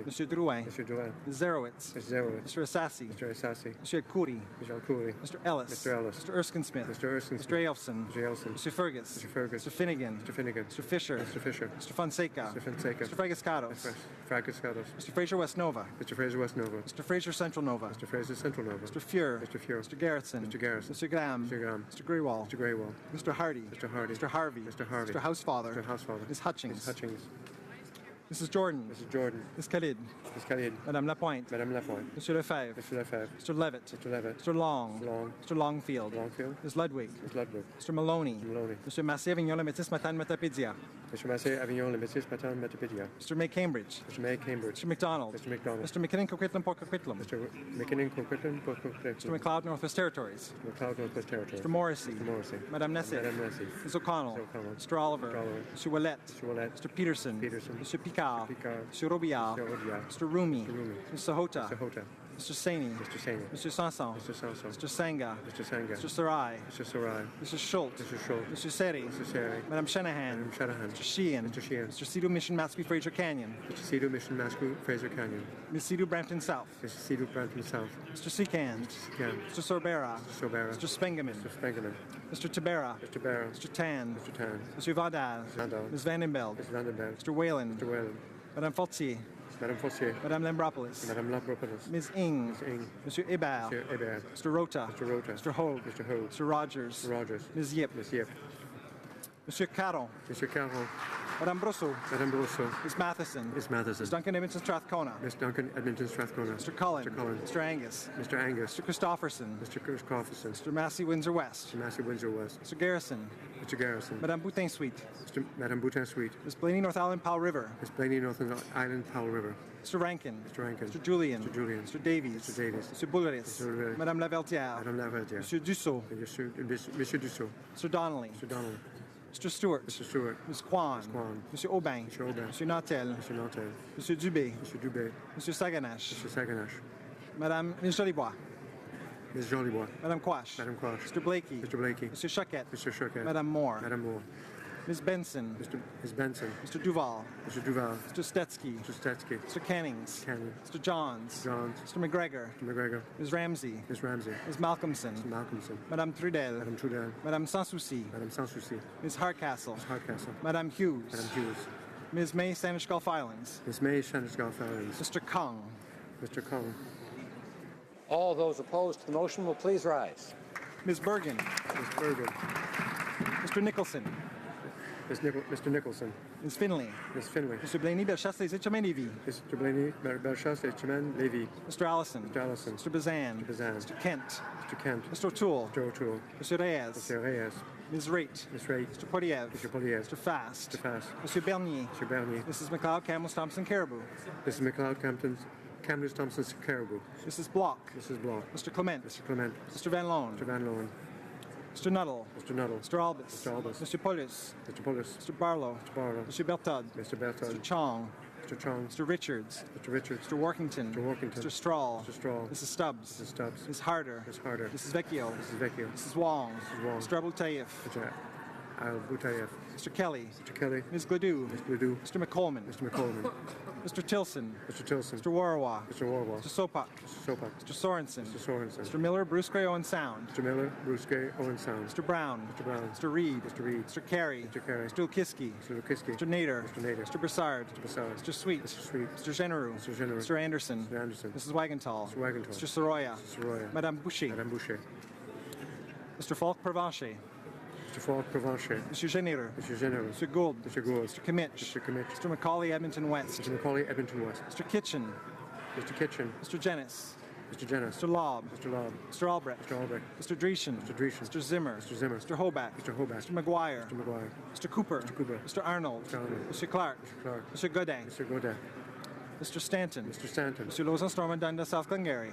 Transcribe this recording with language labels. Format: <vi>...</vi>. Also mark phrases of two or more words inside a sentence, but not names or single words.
<en>Mr. Drouin. Mr. Drouin. Ms. Zerowitz. Mr. Zerowitz. Mr. Assassi. Mr. Assassi. Mr. Khoury. Mr. Alcouri. Mr. Ellis. Mr. Ellis. Mr. Erskine-Smith. Mr. Erskine. Mr. Elfson. Mr. Elson. Mr. Fergus. Mr. Fergus. Mr. Finnegan. Mr. Finnegan. Mr. Fisher. Mr. Fisher. Mr. Fonseca. Mr. Fonseca. Mr. Fragascados. Mr. Fragascados. Mr. Fraser West Nova. Mr. Fraser West Nova. Mr. Fraser Central Nova. Mr. Fraser Central Nova. Mr. Fuhr. Mr. Fuhr. Mr. Garretson. Mr. Garrison. Mr. Graham. Mr. Graham. Mr. Greywall. Mr. Greywall. Mr. Hardy. Mr. Hardy. Mr. Harvey. Mr. Harvey. Mr. Housefather. Mr. Housefather. Ms. Hutchings. Ms. Hutchings. Mrs. Jordan. Mrs. Jordan. Ms. Khalid. Ms. Khalid. Madame Lapointe. Madame Lapointe. Monsieur Lefebvre. Mr. Lefebvre. Mr. Levitt. Mr. Levitt. Mr. Long. Long. Mr. Longfield. Longfield. Ms. Ludwig. Ms. Ludwig. Mr. Maloney. Mr. Maloney. Mr. Massé Avignon Le Métis Matan Metapédia. Mr. Massé Avignon Le Métis Matan Metapédia. Mr. May Cambridge. Mr. May Cambridge. Mr. McDonald. Mr. McDonald. Mr. McKinnon Coquitlam Port Coquitlam. Mr. McKinnon Coquitlam Port Coquitlam. Mr. McLeod Northwest Territories. Mr. McLeod Northwest Territories. Mr. Morrissey. Mr. Morrissey. Madame Nessif. Madame Nessif. Ms. O'Connell. Mr. O'Connell. Mr. Oliver. Mr. Oliver. Mr. Willett. Mr. Willett. Mr. Peterson. Peterson. Mr. Picard. Picard. Mr. Robillard. Mr. Robillard. Mr. Rumi. Mr. Rumi. Mr. Hota. Mr. Hota. Mr. Saini. Mr. Saini. Mr. Sanson. Mr. Sanson. Mr. Sanga. Mr. Sanga. Mr. Sarai. Mr. Sarai. Mr. Schultz. Mr. Schultz. Mr. Seri. Mr. Seri. Madame Shanahan. Madame Shanahan. Mr. Sheehan. Mr. Sheehan. Mr. Cedo Mission Mascou Fraser Canyon. Mr. Cedo Mission Mascou Fraser Canyon. Ms. Cedo Brampton South. Mr. Cedo Brampton South. Mr. Secan. Mr. Secan. Mr. Sorbera. Mr. Sobera. Mr. Spengeman. Mr. Spengeman. Mr. Tabera. Mr. Barrow. Mr. Tan. Mr. Tan. Mr. Vandal. Vandal. Ms. Vandenbeld. Mr. Vandenberg. Mr. Whalen. Mr. Whalen. Madame Fortier. Madame Fossier. Madame Lambropoulos. Madame Lambropoulos. Ms. Ing. Ms. Ing. Monsieur Hébert. Mr. Hébert. Mr. Rota. Mr. Rota. Mr. Hogue. Mr. Hogue. Mr. Rogers. Mr. Rogers. Ms. Yip. Ms. Yip. Monsieur Caron. Mr. Caron. Madame Brosseau. Madame Brosseau. Ms. Matheson. Ms. Matheson. Ms. Duncan Edmonton Strathcona. Ms. Duncan Edmonton Strathcona. Mr. Cullen. Mr. Cullen. Mr. Angus. Mr. Angus. Mr. Christopherson. Mr. Christopherson. Mr. Massey Windsor West. Mr. Massey Windsor West. Mr. Garrison. Mr. Garrison. Madame Boutin Sweet. Madame Boutin Sweet. Ms. Blaney North Island Powell River. Ms. Blaney Northern Island Powell River. Mr. Rankin. Mr. Rankin. Mr. Julian. Mr. Julian. Mr. Davies. Mr. Davies. Mr. Boulris. Mr. Boulris. Madame Laverdière. Madame Laverdière. Monsieur Dussault. Monsieur Dussault. Mr. Donnelly. Mr. Donnelly. Mr. Stewart. Mr. Stewart. Ms. Kwan. Ms. Kwan. Monsieur Aubin. Monsieur Aubin. Monsieur Nantel. Monsieur Nantel. Monsieur Dubé. Monsieur Dubé. Monsieur Saganache. Monsieur Saganache. Madame Ms. Jolibois. Ms. Jolibois. Madame Quash. Madame Quash. Mr. Blakey. Mr. Blakey. Monsieur Choquette. Mr. Choquette. Madame Moore. Madame Moore. Ms. Benson. Ms. Benson. Mr. Duval. Mr. Duval. Mr. Stetsky. Mr. Stetsky. Mr. Cannings. Canning. Mr. Johns. Johns. Mr. McGregor. Mr. McGregor. Ms. Ramsey. Ms. Ramsey. Ms. Malcolmson. Ms. Malcolmson. Madame Trudel. Madame Trudel. Madame Sanssouci. Madame Sanssouci. Ms. Hardcastle. Ms. Hardcastle. Madame Hughes. Madame Hughes. Ms. May Sanish Gulf Islands. Ms. May Sanish Gulf Islands. Mr. Kung. Mr. Kung. All those opposed to the motion will please rise. Ms. Bergen. Ms. Bergen. Mr. Nicholson. Mr. Nicholson. Ms. Finley. Ms. Finley. Mr. Blaney, Bellechasse, Les Etchemins, Lévis. Mr. Blaney, Bellechasse, Etchemin, Lévis. Mr. Allison. Mr. Allison. Mr. Bazan. Mr. Bazan. Mr. Kent. Mr. Kent. Mr. O'Toole. Mr. O'Toole. Mr. Reyes. Mr. Reyes. Ms. Raitt. Ms. Raitt. Mr. Poliev. Mr. Poliev. Mr. Fast. Mr. Fast. Mr. Bernier. Mr. Bernier. Mrs. McLeod, Camels, Thompson, Caribou. Mrs. McLeod, Camden, Thompson, Caribou. Mrs. Block. Mrs. Block. Mr. Clement. Mr. Clement. Mr. Van Loan. Mr. Van Loan. Mr. Nuttall. Mr. Nuttall. Mr. Albus. Mr. Albus. Mr. Polis. Mr. Pulis. Mr. Barlow. Mr. Barlow. Mr. Bertod. Mr. Bertod. Mr. Chong. Mr. Chong. Mr. Richards. Mr. Richards. Mr. Workington. Mr. Workington. Mr. Strahl. Mr. Strahl. Mrs. Stubbs. Mrs. Stubbs. Ms. Harder. Ms. Harder. Mrs. Vecchio. Mrs. Vecchio. Mrs. Wong. Mrs. Wong. Mr. Abultayev. Mr. Al-Butayev. Mr. Kelly. Mr. Kelly. Ms. Gledoux. Ms. Gledoux. Mr. McColeman. Mr. McColeman. Mr. Tilson. Mr. Tilson. Mr. Warawa. Mr. Warwell. Mr. Sopak. Mr. Sopak. Mr. Sorensen. Mr. Sorensen. Mr. Miller, Bruce Gray, Owen Sound. Mr. Miller, Bruce Gay, Owen Sound. Mr. Brown. Mr. Brown. Mr. Reed. Mr. Reed. Mr. Carey. Mr. Carey. Mr. Lukiski. Mr. Lukiski. Mr. Nader. Mr. Nader. Mr. Broussard. Mr. Broussard. Mr. Sweet. Mr. Sweet. Mr. Genereux. Mr. Genereux. Mr. Anderson. Mr. Anderson. Mrs. Wagenthal. Mr. Wagenthal. Mr. Soroya. Mr. Soroya. Madame Boucher. Madame Boucher. Mr. Falk Provencher. Mr. Falk Provencher. Monsieur Généreux. Mr. Généreux. Mr. Gould. Mr. Gould. Mr. Kimmich. Mr. Kimmich. Mr. Macaulay, Edmonton West. Mr. Macaulay, Edmonton West. Mr. Kitchen. Mr. Kitchen. Mr. Jennis. Mr. Jennis. Mr. Lobb. Mr. Lobb. Mr. Albrecht. Mr. Albrecht. Mr. Dreeshen. Mr. Dreeshen. Mr. Zimmer. Mr. Zimmer. Mr. Hobart. Mr. Hobart. Mr. McGuire. Mr. McGuire. Mr. Cooper. Mr. Cooper. Mr. Arnold. Mr. Arnold. Mr. Clark. Mr. Clark. Mr. Godin. Mr. Godin. Mr. Stanton. Mr. Stanton. Mr. Lausanne, Stormont, Dundas, South Glengarry.</en>